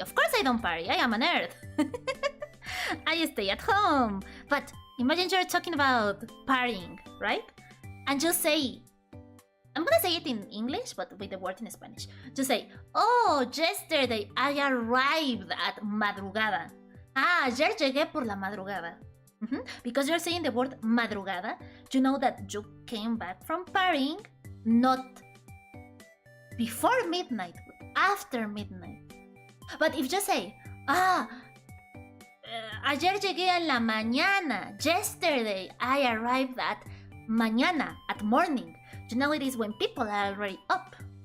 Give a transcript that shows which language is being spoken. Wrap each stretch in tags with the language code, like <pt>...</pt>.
<en>Of course I don't party. I am a nerd. I stay at home. But imagine you're talking about partying, right? And you say, I'm gonna say it in English, but with the word in Spanish. You say, oh, yesterday I arrived at madrugada.</en> <es>Ah, ayer llegué por la madrugada.</es> <en>Because you're saying the word madrugada, you know that you came back from partying, not before midnight, after midnight. But if you say,</en> <es>ayer llegué en la mañana,</es> <en>yesterday I arrived at mañana, at morning, you know it is when people are already up.</en>